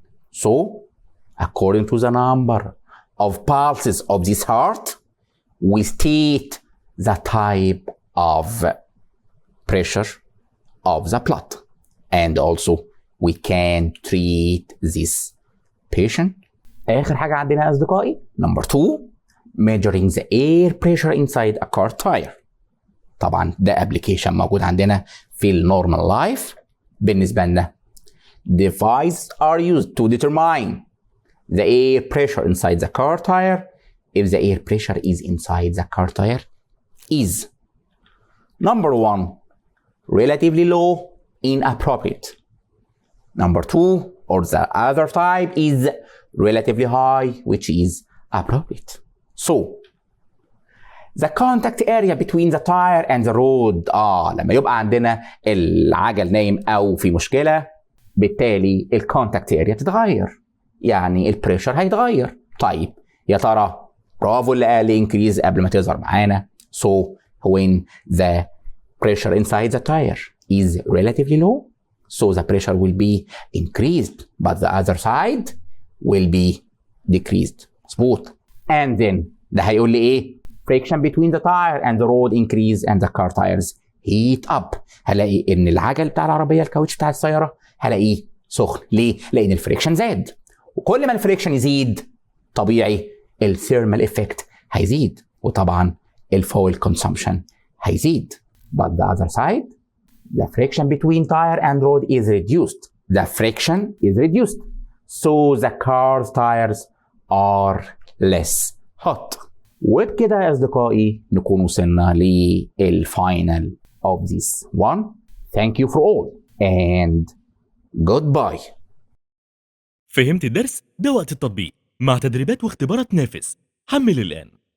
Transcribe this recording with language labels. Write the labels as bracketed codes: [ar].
[en] So according to the number of pulses of this heart, we state the type of pressure of the blood, and also we can treat this patient. [ar] آخر حاجة عندنا يا أصدقائي [en] number 2 measuring the air pressure inside a car tire. [ar] طبعا ده application موجود عندنا في النورمال لايف. بالنسبة لنا [en] devices are used to determine the air pressure inside the car tire if the air pressure is inside the car tire is number 1 relatively low, inappropriate. Number 2 or the other type is relatively high, which is appropriate. So the contact area between the tire and the road، [ar] لما يبقى عندنا العجل نايم او في مشكله بالتالي الكونتاكت اريا تتغير، يعني البريشر هيتغير. طيب يا ترى، برافو اللي قال انكريز قبل ما تظهر معانا. [en] So when the pressure inside the tire is relatively low, so the pressure will be increased but the other side will be decreased. [ar] مظبوط. [en] And then [ar] ده هيقول لي ايه؟ [en] friction between the tire and the road increase and the car tires heat up. [ar] هلاقي ان العجل بتاع العربيه، الكاوتش بتاع السياره، هلاقيه سخن. ليه؟ لان الفريكشن زاد، وكل ما الفريكشن يزيد طبيعي الثيرمال افكت هيزيد، وطبعا الفويل كونسومشن هيزيد. [en] But the other side, the friction between tire and road is reduced. The friction is reduced, so the car's tires are less hot. [ar] وبكده يا أصدقائي نكون وصلنا للفاينل [en] of this one. Thank you for all and goodbye. [ar] فهمت الدرس؟ ده وقت التطبيق مع تدريبات واختبارات نافس. حمل الآن.